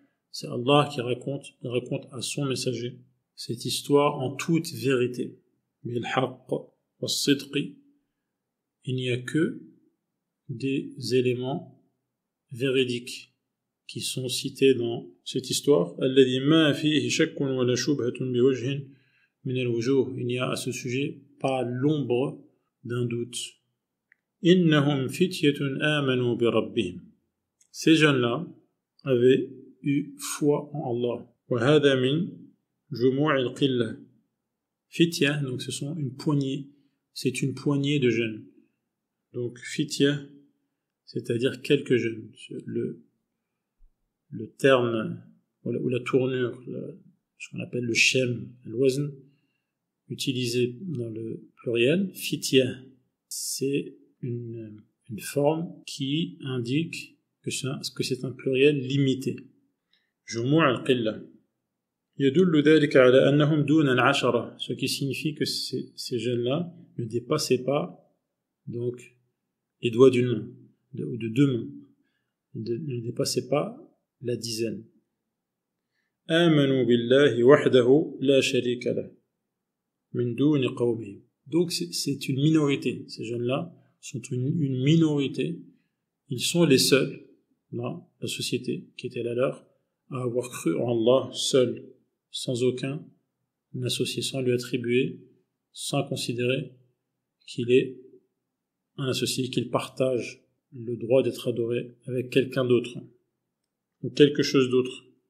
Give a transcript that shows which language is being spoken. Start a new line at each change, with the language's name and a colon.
French: C'est Allah qui raconte à son messager cette histoire en toute vérité.
Arabic: بالحق والصدق.
French: Il n'y a que des éléments véridiques qui sont cités dans cette histoire.
Arabic: الذي ما فيه شك ولا شبهة بوجه من الوجوه.
French: Il n'y a à ce sujet pas l'ombre d'un doute.
Arabic: إنهم فتية آمنوا بربهم.
French: Ces jeunes-là avaient eu foi en Allah.
Arabic: وهذا من جموع القلة.
French: Fitya, donc ce sont c'est une poignée de jeunes. Donc fitya, c'est-à-dire quelques jeunes. Le terme ou la tournure, ce qu'on appelle le shem, l'wazn, utilisé dans le pluriel, fitya, c'est une forme qui indique que c'est un pluriel limité.
Arabic: جموع القلة. يدل ذلك على أنهم دون العشرة,
French: ce qui signifie que ces jeunes-là ne dépassaient pas donc les doigts d'une main ou de deux mains, ne dépassaient pas la dizaine.
Arabic: آمنوا بالله وحده لا شريك له من دون قومهم.
French: Donc c'est une minorité. Ces jeunes-là sont une minorité. Ils sont les seuls dans la société qui était la leur à avoir cru en Allah seul, sans aucun associé, sans lui attribuer, sans considérer qu'il est un associé, qu'il partage le droit d'être adoré avec quelqu'un d'autre ou quelque chose d'autre.